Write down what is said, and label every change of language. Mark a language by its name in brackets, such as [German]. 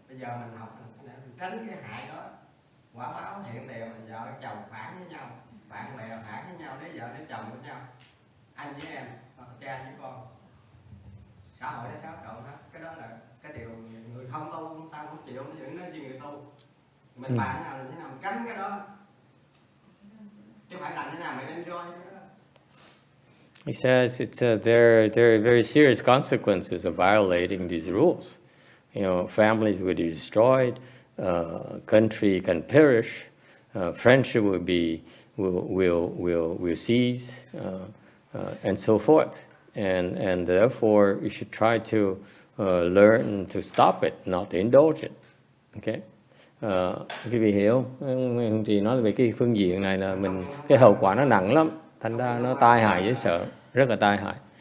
[Vietnamese] Bây giờ mình học mình tránh cái hại đó. Quả báo hiện tiền là vợ chồng phản với nhau, bạn bè phản với nhau, lấy vợ lấy chồng với nhau, anh với em, hoặc cha với con. Xã hội nó xáo trộn hết. Cái đó là cái điều người không tu, ta không chịu, nó vẫn nói gì người tu. Mình bạn nào là thế nào mình tránh cái đó, chứ phải làm thế nào mình enjoy cái đó. [English] He says there are very serious consequences of violating these rules. Families will be destroyed, country can perish, friendship will cease, and so forth. And therefore, you should try to learn to stop it, not to indulge it. [Vietnamese] Okay. Quý vị hiểu không? Thì nói về cái phương diện này là cái hậu quả nó nặng lắm, thành ra nó tai hại dễ sợ, rất là tai hại.